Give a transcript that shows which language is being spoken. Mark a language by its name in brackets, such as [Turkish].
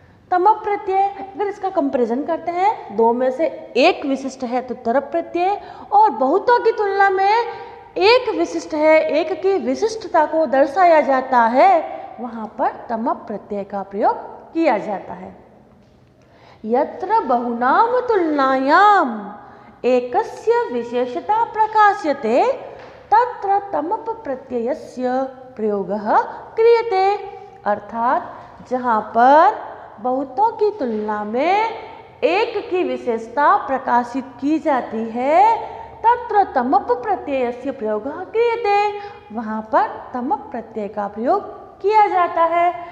[Hindi] तमप प्रत्यय, अगर इसका कंपैरिजन करते हैं, 2 में से एक विशिष्ट है तो तरप प्रत्यय, और बहुतों की तुलना में एक विशिष्ट है, एक की विशिष्टता को दर्शाया जाता है, वहाँ पर तमप प्रत्यय का प्रयोग किया जाता है। [Sanskrit] यत्र बहुनाम तुलनायाम एकस्य विशेषता प्रकाश्यते तत्र तमप प्रत्ययस्य प्रयोगः क्रियते। [Hindi] अर्थात जहाँ पर बहुतों की तुलना में एक की विशेषता प्रकाशित की जाती है, [Sanskrit] तत्र तमप प्रत्ययस्य प्रयोगः क्रियते, [Hindi] वहाँ पर तमप प्रत्यय का प्रयोग किया जाता है।